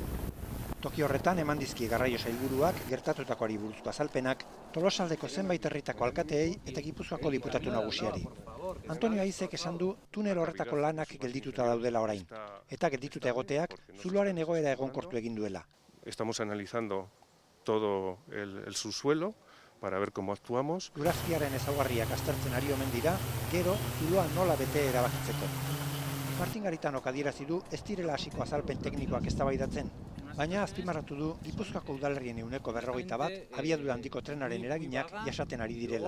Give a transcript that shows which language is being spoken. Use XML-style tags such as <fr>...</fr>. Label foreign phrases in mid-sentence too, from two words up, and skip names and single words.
<eu>Toki horretan eman dizkie garraio sailburuak gertatutakoari buruzko azalpenak Tolosaldeko zenbait herritako alkateei eta Gipuzkoako diputatu nagusiari. Antonio Aizek esan du tunel horretako lanak geldituta daudela orain, eta geldituta egoteak zuloaren egoera egonkortu egin duela.</eu> <es>Estamos analizando todo el subsuelo para ver cómo actuamos.</es> <eu>Lurazkiaren ezaugarriak aztertzen ari omen dira, gero zuloa nola bete erabakitzeko. Martin Garitanok adierazi du ez direla hasiko azalpen teknikoak eztabaidatzen, baina azpimarratu du Gipuzkoako udalerrien 41% abiadura handiko trenaren eraginak jasaten ari direla.</eu>